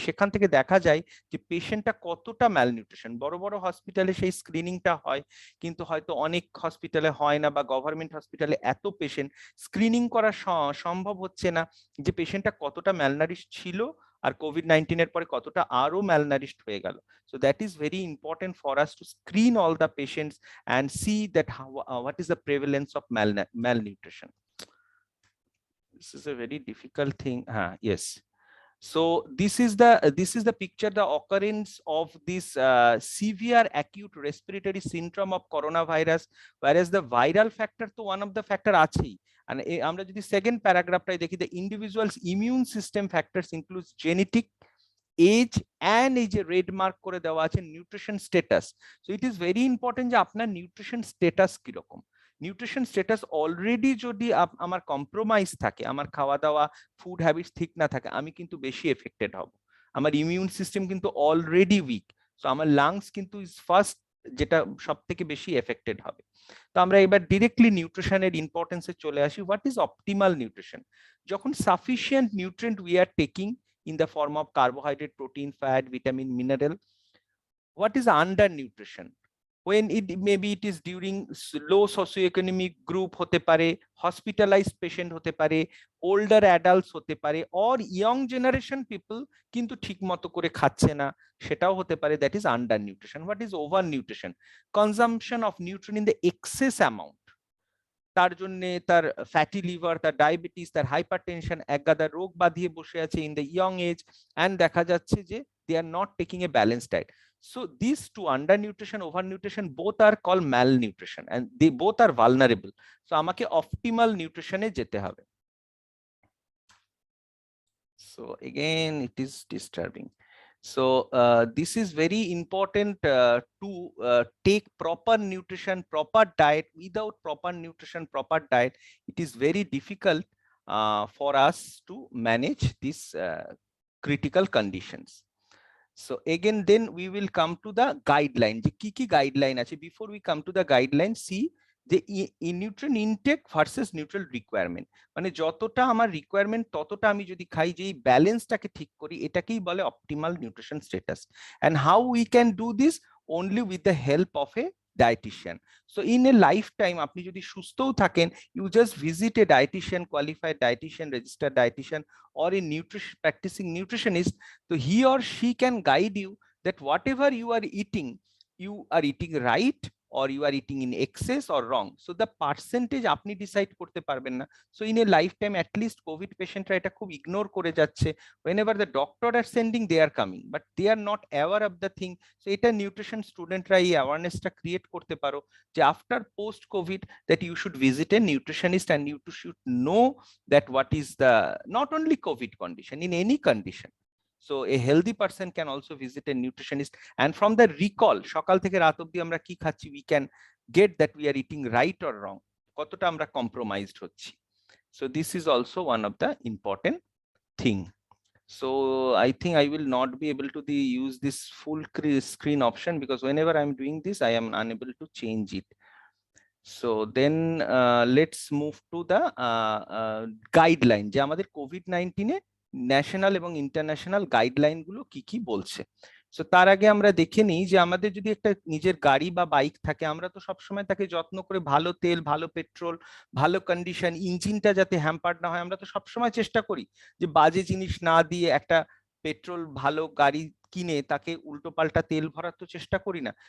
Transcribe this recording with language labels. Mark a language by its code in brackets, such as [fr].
[bn] সেখান থেকে দেখা যায় যে পেশেন্টটা কতটা ম্যালনিউট্রিশন। বড় বড় হসপিটালে সেই স্ক্রিনিংটা হয়, কিন্তু হয়তো অনেক হসপিটালে হয় না, বা গভর্নমেন্ট হসপিটালে এত পেশেন্ট স্ক্রিনিং করা সম্ভব হচ্ছে না যে পেশেন্টটা কতটা ম্যালনারিশ ছিল, আর কোভিড-19 এর পরে কতটা আরো ম্যালনারিশড হয়ে গেল। [en] So that is very important for us to screen all the patients and see that what is the prevalence of malnutrition. This is a very difficult thing. Yes. So this is the picture, the occurrence of this severe acute respiratory syndrome of coronavirus, whereas the viral factor to one of the factor আছেই। and [bn] আমরা যদি second প্যারাগ্রাফটাই দেখি, [en] the individual's immune system factors includes genetic, age, and [bn] এই যে red mark করে দেওয়া আছে nutrition status. [en] so it is very important [bn] যে আপনার নিউট্রিশন স্ট্যাটাস কিরকম। নিউট্রিশন স্ট্যাটাস অলরেডি যদি আমার কম্প্রোমাইজ থাকে, আমার খাওয়া দাওয়া ফুড হ্যাবিটস ঠিক না থাকে, আমি কিন্তু বেশি এফেক্টেড হব। আমার ইমিউন সিস্টেম কিন্তু অলরেডি উইক, সো আমার লাংস কিন্তু ইজ ফার্স্ট যেটা সব থেকে বেশি এফেক্টেড হবে। তো আমরা এবার ডিরেক্টলি নিউট্রিশনের ইম্পর্টেন্সে চলে আসি। [en] What is optimal nutrition? যখন sufficient nutrient we are taking in the form of carbohydrate, protein, fat, vitamin, mineral. What is undernutrition? When maybe it is during low socioeconomic group [bn] hote pare, [en] hospitalized patient hote pare, older adults hote pare, or young generation people [bn] কিন্তু ঠিক মতো করে খাচ্ছে না, সেটাও হতে পারে। [en] that is undernutrition. What is overnutrition? Consumption of nutrient in the excess amount, [bn] তার জন্য তার ফ্যাটি লিভার, তার ডায়াবেটিস, তার হাইপারটেনশন, একগাদা রোগ বাঁধিয়ে বসে আছে [en] in the young age, and [bn] দেখা যাচ্ছে যে [en] They are not taking a balance diet. So these two, undernutrition, overnutrition, both are called malnutrition and they both are vulnerable. [bn] So আমাকে optimal nutrition এ যেতে হবে. [en] So again it is disturbing. So this is very important to take proper nutrition, proper diet. Without proper nutrition, proper diet, it is very difficult for us to manage these critical conditions. So again, then we will come to the guideline. [bn] যে কি কি guideline আছে, [en] before we come to the guideline, [bn] see যে nutrient intake versus nutrient requirement, মানে যতটা আমার requirement ততটা আমি যদি খাই, যে এই ব্যালেন্সটাকে ঠিক করি, এটাকেই বলে optimal nutrition status. [en] and how we can do this? Only with the help of a dietitian. So in a lifetime [bn] আপনি যদি সুস্থও থাকেন, [en] you just visit a dietitian, qualified dietitian, registered dietitian, or a nutrition practicing nutritionist, so he or she can guide you that whatever you are eating right, or you are eating in excess or wrong. So the percentage [bn] আপনি decide করতে পারবেন না. [en] So in a lifetime, at least [bn] COVID patientরা এটা খুব ignore করে যাচ্ছে. [en] Whenever the doctor are sending, they are coming, but they are not aware of the thing. So [bn] এটা nutrition studentরা এই awarenessটা create করতে পারো যে [en] after post COVID that you should visit a nutritionist, and you should know that what is the, not only COVID condition, in any condition. So a healthy person can also visit a nutritionist, and from the recall [bn] সকাল থেকে রাত অবধি আমরা কি খাচ্ছি, [en] we can get that we are eating right or wrong, [bn] কতটা আমরা compromised হচ্ছি. [en] So this is also one of the important thing. So I think I will not be able to use this full screen option, because whenever I'm doing this I am unable to change it. So then let's move to the guideline, [bn] যে আমাদের COVID-19 a national এবং international guideline গুলো কি কি বলছে। So তার আগে আমরা দেখে নিই যে আমাদের যদি একটা নিজের গাড়ি বা বাইক থাকে, আমরা তো সবসময় তাকে যত্ন করে ভালো তেল, ভালো পেট্রোল, ভালো কন্ডিশন, ইঞ্জিনটা যাতে হ্যাম্পার্ড না হয়, আমরা তো সবসময় চেষ্টা করি যে বাজে জিনিস না দিয়ে একটা পেট্রোল ভালো গাড়ি কিনে তাকে উল্টো পাল্টা তেল ভরার তো চেষ্টা করি না।